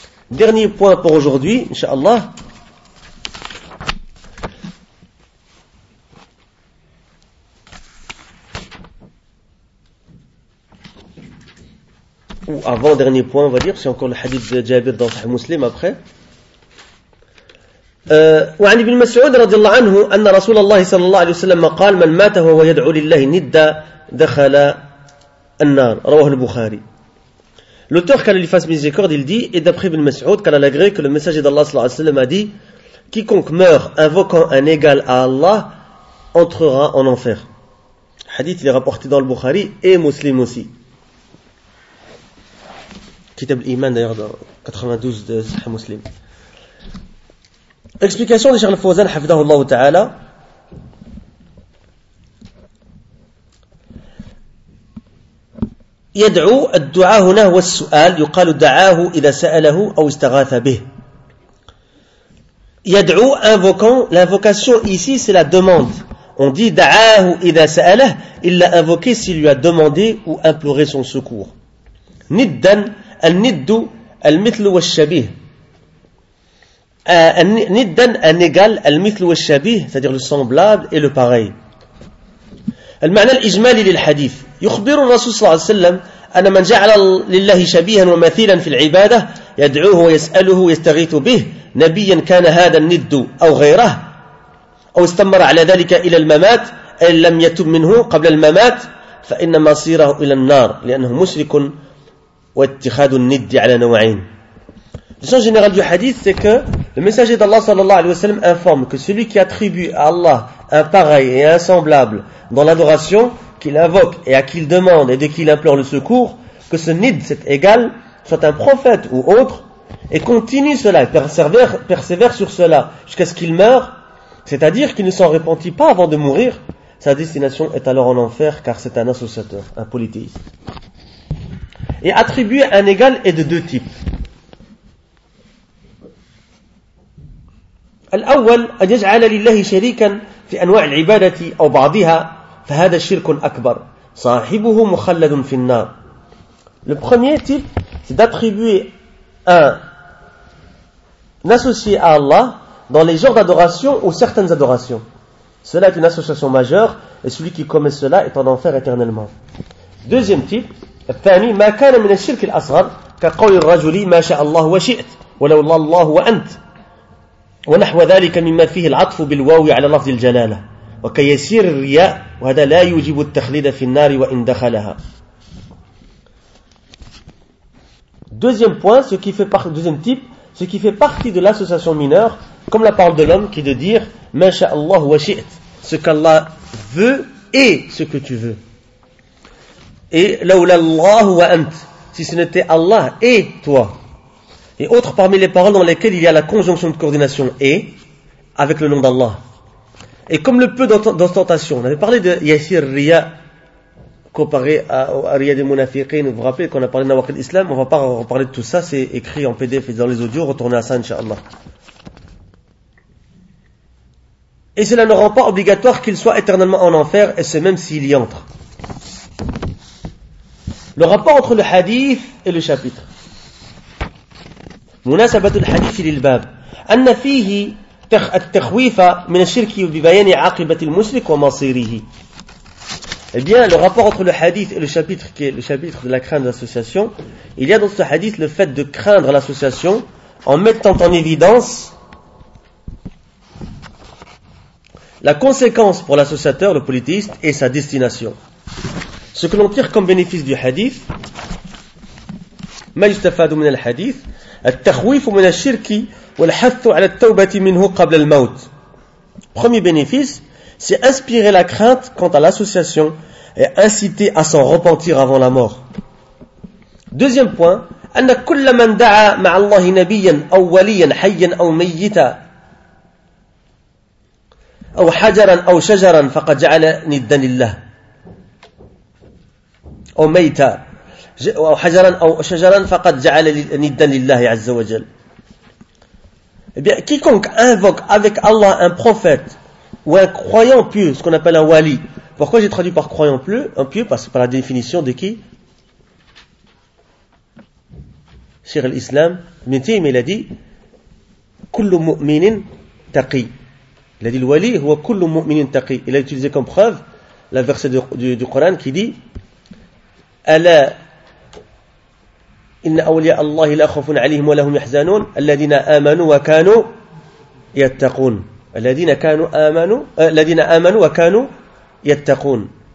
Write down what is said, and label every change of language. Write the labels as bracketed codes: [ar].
[fr] Dernier point pour aujourd'hui, inshallah. Ou avant dernier point, on va dire, c'est encore le hadith de Jabir dans Sahih Muslim après. [ar] وعن ابن مسعود رضي الله عنه أن رسول الله صلى الله عليه وسلم قال من مات وهو يدعو لله ندا دخل النار. رواه البخاري. [fr] L'auteur, qu'Allah lui fasse miséricorde, il dit, et d'après Ibn Mas'ud, qu'Allah l'agrée, que le messager d'Allah sallallahu alayhi wa sallam a dit, quiconque meurt invoquant un égal à Allah entrera en enfer. Hadith, il est rapporté dans le Bukhari et Muslim aussi. Kitab al-Iman d'ailleurs dans 92 de Sahih Muslim. Explication de Cheikh Al-Fawzan, hafidahullah ta'ala. [ar] يدعو الدعاء هنا هو السؤال يقال دعاه إذا سأله أو استغاث به. [fr] يدعو invoquant, l'invocation ici c'est la demande. On dit [ar] دعاه إذا سأله, [fr] il l'a invoqué s'il lui a demandé ou imploré son secours. [ar] ندا, الند المثل والشبيه. [fr] ندا un égal, [ar] المثل والشبيه, [fr] c'est-à-dire le semblable et le pareil. [ar] المعنى الإجمالي للحديث يخبر الرسول صلى الله عليه وسلم أن من جعل لله شبيها ومثيلا في العبادة يدعوه ويسأله ويستغيث به نبيا كان هذا الند أو غيره أو استمر على ذلك إلى الممات إن لم يتب منه قبل الممات فإن مصيره إلى النار لأنه مشرك واتخاذ الند على نوعين. [fr] Le sens général du hadith, c'est que le messager d'Allah sallallahu alayhi wa sallam informe que celui qui attribue à Allah un pareil et un semblable dans l'adoration, qu'il invoque et à qui il demande et de qui il implore le secours, que ce nid, cet égal, soit un prophète ou autre, et continue cela, persévère sur cela jusqu'à ce qu'il meure, c'est-à-dire qu'il ne s'en repentit pas avant de mourir, sa destination est alors en enfer car c'est un associateur, un polythéiste. Et attribuer un égal est de deux types. [ar] الأول أن يجعل لله شريكا في أنواع العبادة أو بعضها فهذا الشرك أكبر صاحبه مخلد في النار. [fr] Le premier type, c'est d'attribuer un associé à Allah dans les genres d'adoration ou certaines adorations. Cela est une association majeure et celui qui commet cela est en enfer éternellement. Deuxième type, [ar] الثاني ما كان من الشرك الأصغر كقول الرجل ما شاء الله وشئت ولو الله وأنت ونحو ذلك مما فيه العطف بالواو على لفظ الجلالة وكيسير الرياء وهذا لا يوجب التخليد في النار وإن دخلها. [fr] Deuxième point, ce qui fait partie, deuxième type, ce qui fait partie de l'association mineure, comme la parole de l'homme qui de dire [ar] ما شاء الله وشئت, [fr] ce qu'Allah veut et ce que tu veux. Et [ar] لولا الله وأنت, [fr] si ce n'était Allah et toi. Et autres parmi les paroles dans lesquelles il y a la conjonction de coordination « et » avec le nom d'Allah. Et comme le peu d'ostentation, on avait parlé de Yassir Riya comparé à Riya des Munafiqin. Vous vous rappelez qu'on a parlé de Nawaqil Islam, on ne va pas reparler de tout ça, c'est écrit en PDF et dans les audios, retournez à ça, Inch'Allah. Et cela ne rend pas obligatoire qu'il soit éternellement en enfer, et ce même s'il y entre. Le rapport entre le hadith et le chapitre. [ar] مناسبة الحديث للباب أن فيه التخويف من الشرك ببيان عاقبة المشرك ومصيره. [fr] Eh bien, le rapport entre le hadith et le chapitre, qui est le chapitre de la crainte de l'association, il y a dans ce hadith le fait de craindre l'association en mettant en évidence la conséquence pour l'associateur, le polythéiste, et sa destination. Ce que l'on tire comme bénéfice du hadith, [ar] ما يستفاد من الحديث التخويف من الشرك والحث على التوبة منه قبل الموت. [fr] Premier bénéfice, c'est inspirer la crainte quant à l'association et inciter à s'en repentir avant la mort. Deuxième point, [ar] أن كل من دعا مع الله نبيا أو وليا حيا أو ميتا أو حجرا أو شجرا فقد جعل ندا لله أو ميتا أو حجرا أو شجرا فقد جعل ندا لله عز وجل. [fr] Eh bien, quiconque invoque avec Allah un prophète ou un croyant pieux, ce qu'on appelle un wali. Pourquoi j'ai traduit par croyant pieux? Un pieux, parce que par la définition de qui? Cheikh al-Islam, Ibn Taymiyyah, il a dit [ar] كل مؤمن تقي. [fr] Il a dit le wali [ar] هو كل مؤمن تقي. [fr] Il a utilisé comme preuve la verset du Coran qui dit [ar] ألا إن أولياء الله لا خوف عليهم ولا هم يحزنون الذين آمنوا وكانوا يتقون الذين كانوا آمنوا الذين آمنوا وكانوا يتقون.